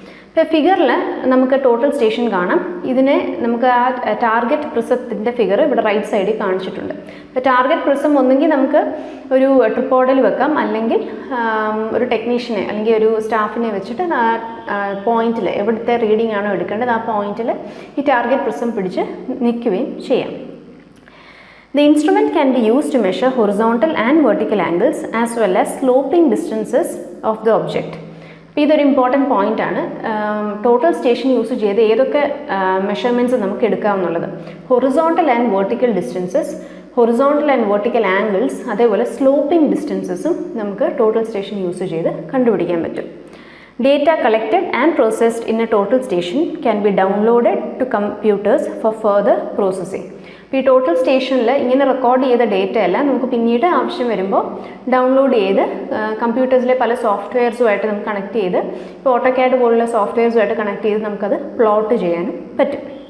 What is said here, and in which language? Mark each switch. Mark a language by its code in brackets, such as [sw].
[ml] ഇപ്പോൾ ഫിഗറിൽ നമുക്ക് ടോട്ടൽ സ്റ്റേഷൻ കാണാം. ഇതിനെ നമുക്ക് ആ ടാർഗറ്റ് പ്രിസത്തിൻ്റെ ഫിഗർ ഇവിടെ റൈറ്റ് സൈഡിൽ കാണിച്ചിട്ടുണ്ട്. അപ്പോൾ ടാർഗറ്റ് പ്രിസം ഒന്നെങ്കിൽ നമുക്ക് ഒരു ട്രിപ്പോഡിൽ വെക്കാം, അല്ലെങ്കിൽ ഒരു ടെക്നീഷ്യനെ അല്ലെങ്കിൽ ഒരു സ്റ്റാഫിനെ വെച്ചിട്ട് ആ പോയിന്റിൽ എവിടുത്തെ റീഡിംഗ് ആണോ എടുക്കേണ്ടത് ആ പോയിന്റിൽ ഈ ടാർഗറ്റ് പ്രിസം പിടിച്ച് നിൽക്കുകയും ചെയ്യാം. [en] The instrument can be used to measure horizontal and vertical angles as well as sloping distances of the object. [ml] അപ്പോൾ ഇതൊരു ഇമ്പോർട്ടൻറ്റ് പോയിൻ്റ് ആണ്. ടോട്ടൽ സ്റ്റേഷൻ യൂസ് ചെയ്ത് ഏതൊക്കെ മെഷർമെൻറ്റ്സ് നമുക്ക് എടുക്കാമെന്നുള്ളത്, [en] horizontal and vertical distances, horizontal and vertical angles, [ml] അതേപോലെ sloping ഡിസ്റ്റൻസസും നമുക്ക് total station use ചെയ്ത് കണ്ടുപിടിക്കാൻ പറ്റും. [en] Data collected and processed in a total station can be downloaded to computers for further processing. [ml] ഇപ്പോൾ ഈ ടോട്ടൽ സ്റ്റേഷനിൽ ഇങ്ങനെ റെക്കോർഡ് ചെയ്ത ഡേറ്റ എല്ലാം നമുക്ക് പിന്നീട് ആവശ്യം വരുമ്പോൾ ഡൗൺലോഡ് ചെയ്ത് കമ്പ്യൂട്ടേഴ്സിലെ പല സോഫ്റ്റ്വെയർസുമായിട്ട് നമുക്ക് കണക്ട് ചെയ്ത്, ഇപ്പോൾ ഓട്ടോകാഡ് പോലുള്ള സോഫ്റ്റ്വെയർസുമായിട്ട് കണക്ട് ചെയ്ത് നമുക്കത് പ്ലോട്ട് ചെയ്യാനും പറ്റും.